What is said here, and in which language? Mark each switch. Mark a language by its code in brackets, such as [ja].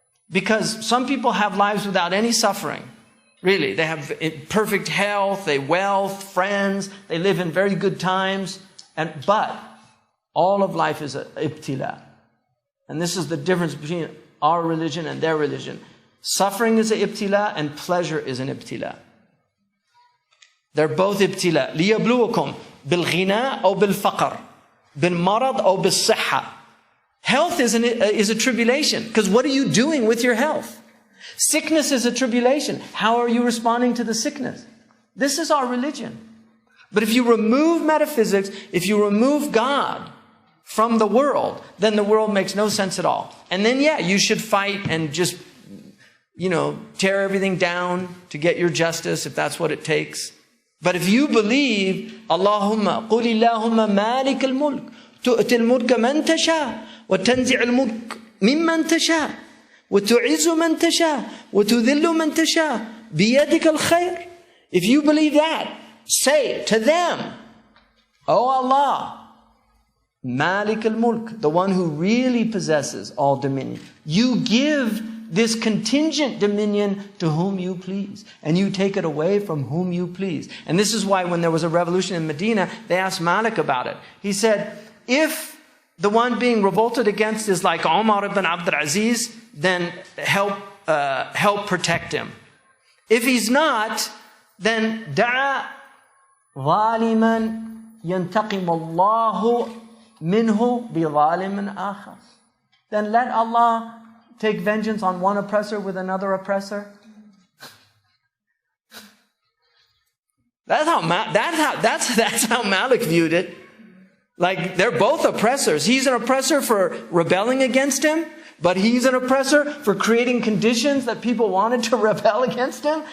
[en] Because some people have lives without any suffering. Really, they have perfect health, they wealth, friends, they live in very good times. But all of life is an ibtila. And this is the difference between our religion and their religion. Suffering is an ibtila and pleasure is an ibtila. They're both ibtila. [ar] لِيَبْلُوكُمْ بِالْغِنَى أو بِالْفَقْرِ بِالْمَرَض أو بِالصِّحَّةِ. [en] Health is a tribulation, because what are you doing with your health? Sickness is a tribulation. How are you responding to the sickness? This is our religion. But if you remove metaphysics, if you remove God from the world, then the world makes no sense at all. And then, yeah, you should fight and just, you know, tear everything down to get your justice, if that's what it takes. But if you believe, [ar] Allahumma, قُلِ اللَّهُمَّ مَالِكَ الْمُلْكِ تُؤْتِ الْمُلْكَ مَنْ تَشَاءُ وَتَنْزِعُ الْمُلْكَ مِمَّنْ تَشَاءُ وَتُعِزُّ مَنْ تَشَاءُ وَتُذِلُّ مَنْ تَشَاءُ بِيَدِكَ الْخَيْرُ. [en] If you believe that, say to them, O Allah, Malik al-Mulk, the one who really possesses all dominion. You give this contingent dominion to whom you please, and you take it away from whom you please. And this is why when there was a revolution in Medina, they asked Malik about it. He said, if the one being revolted against is like Umar ibn Abdul Aziz, then help protect him. If he's not, then [ar] da'a ظالما ينتقم الله منه بظالم آخر. [en] Then let Allah take vengeance on one oppressor with another oppressor. That's how Malik viewed it. Like, they're both oppressors. He's an oppressor for rebelling against him, but he's an oppressor for creating conditions that people wanted to rebel against him.